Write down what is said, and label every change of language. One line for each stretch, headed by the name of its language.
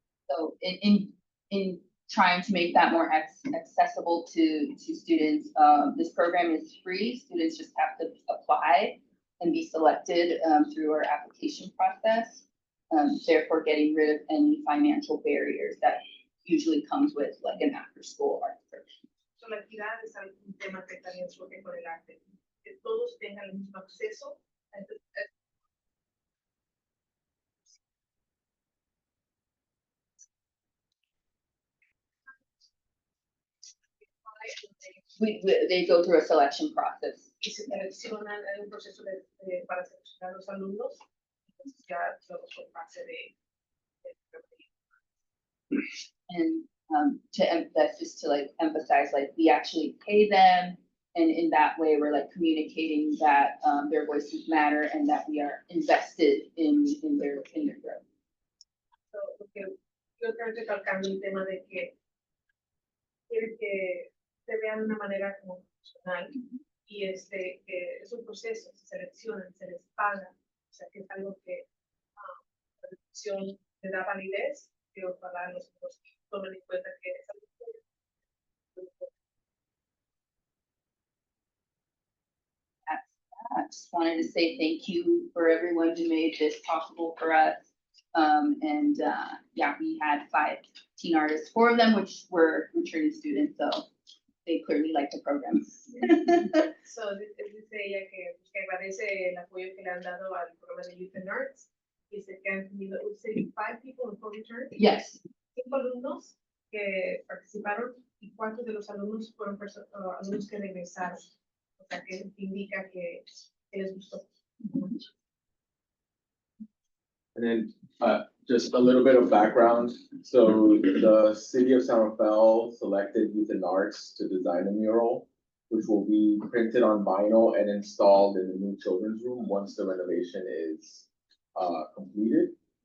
English: So in trying to make that more accessible to students, this program is free. Students just have to apply and be selected through our application process. Therefore getting rid of any financial barriers that usually comes with like an after-school art exhibition.
Spanish: So, la equidad es un tema que también surge con el arte, que todos tengan el mismo acceso a este.
English: They go through a selection process.
Spanish: Y se seleccionan, hay un proceso para seleccionar los alumnos, entonces ya luego son parte de
English: And that's just to like emphasize, like we actually pay them. And in that way, we're like communicating that their voices matter and that we are invested in their growth.
Spanish: So, porque yo creo que recalcando el tema de que quiere que se vean de una manera como profesional y que es un proceso, se seleccionan, se les paga, o sea que es algo que la educación le da validez, que ojalá los tomen en cuenta que es algo que
English: I just wanted to say thank you for everyone who made this possible for us. Yeah, we had 5 teen artists, 4 of them which were returning students, so they clearly like the program.
Spanish: So, dice ella que agradece el apoyo que le han dado al programa de Youth and Arts. Dice que han tenido,
English: would say 5 people in full return. Yes.
Spanish: 5 alumnos que participaron y 4 de los alumnos fueron alumnos que regresaron. O sea, que indica que les gustó.
English: And then just a little bit of background. So the city of San Rafael selected Youth and Arts to design a mural, which will be printed on vinyl and installed in the new children's room once the renovation is completed.